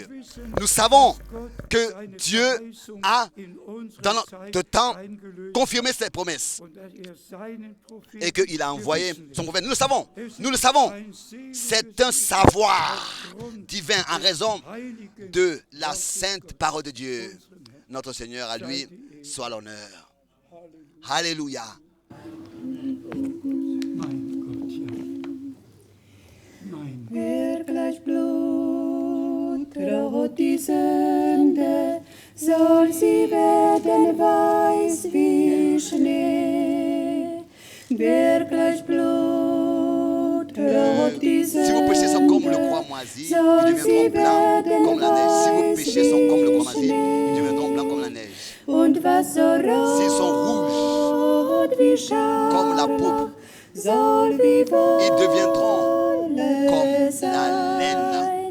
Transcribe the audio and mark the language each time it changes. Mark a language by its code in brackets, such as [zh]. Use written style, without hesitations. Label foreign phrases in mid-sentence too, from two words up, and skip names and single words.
[fr] Nous savons que Dieu a, dans notre temps, confirmé ses promesses et qu'il a envoyé son prophète. Nous le savons. C'est un savoir divin en raison de la sainte parole de Dieu. Notre Seigneur, à lui, soit l'honneur. Alléluia. [de] Gleich Blut rot die Sünde, soll sie werden weiß wie Schnee. Wer gleich Blut rot die [fr] Si vos péchés sont comme le croix moisi, ils deviendront blancs comme la neige. Si vos péchés sont comme le croix moisi, ils deviendront blancs comme la neige. S'ils sont rouges comme la pourpre, ils deviendront comme la laine.